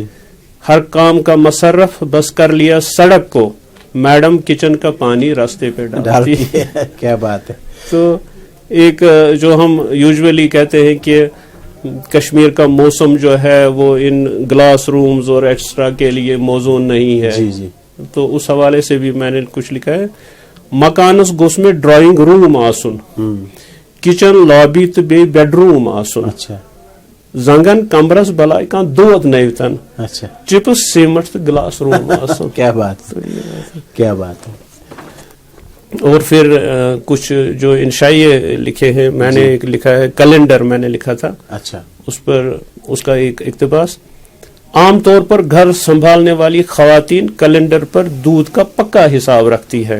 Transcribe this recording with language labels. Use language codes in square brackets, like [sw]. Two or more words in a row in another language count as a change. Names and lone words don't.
[hi] हर काम का मसरफ बस कर लिया सड़क को, मैडम किचन का पानी रास्ते पे डालती है। क्या बात है। तो एक जो हम यूजुअली कहते हैं कि कश्मीर का मौसम जो है वो इन [en] class rooms [hi] और एक्स्ट्रा के लिए मौजूद नहीं है, जी, जी, तो उस हवाले से भी मैंने कुछ लिखा है, [ks] मकानस गोस में [en] drawing room [ks] आसुन, [en] kitchen lobby [ks] तो बे बेडरूम आसुन, [hi] अच्छा, [ks] जंगन कमरस बलाई का दूध नैतन, [hi] अच्छा, [en] chips cement glass room [ks] आसुन। [hi] क्या बात, क्या बात है। और फिर कुछ जो इंशाइए लिखे हैं, मैंने एक लिखा है कैलेंडर, मैंने लिखा था, अच्छा, उस पर उसका एक इक्तिबास, आमतौर पर घर संभालने वाली खवातीन कैलेंडर पर दूध का पक्का हिसाब रखती है,